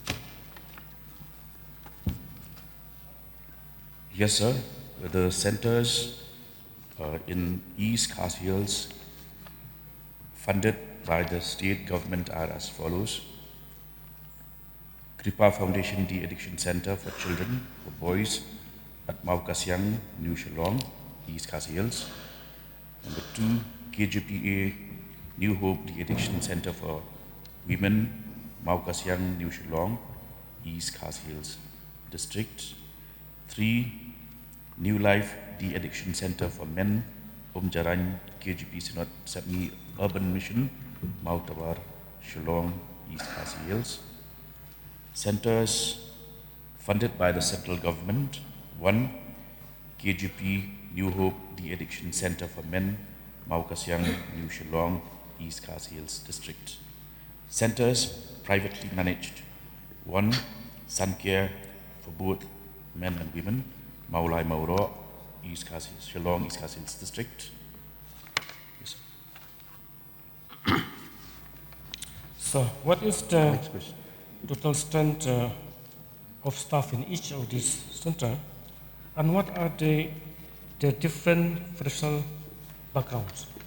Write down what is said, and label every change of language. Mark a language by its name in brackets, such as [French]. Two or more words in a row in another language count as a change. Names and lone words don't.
[English] yes, sir, the centers in East Khas Hills funded by the state government are as follows. Kripa Foundation De-Addiction Center for Children, for Boys at Mau Kasyang, New Shillong, East Khas Hills. Number 2, KJPA New Hope De-Addiction Center for Women, Mau Kasyang, New Shillong, East Khas Hills District. 3, New Life De-Addiction Center for Men, Jaran, KGP Sinot Semi Urban Mission, Mau Tawar, Shillong, East Khas Hills. Centers funded by the central government. 1, KGP New Hope De-Addiction Center for Men, Mau Kasyang, New Shillong, East Khas Hills District. Centers privately managed. 1, Suncare for both men and women, Maulai Mauro, East Khas Hills, Shillong, East Khas Hills District. Yes. So, what is the total strength of staff in each of these centers, and what are the different professional backgrounds?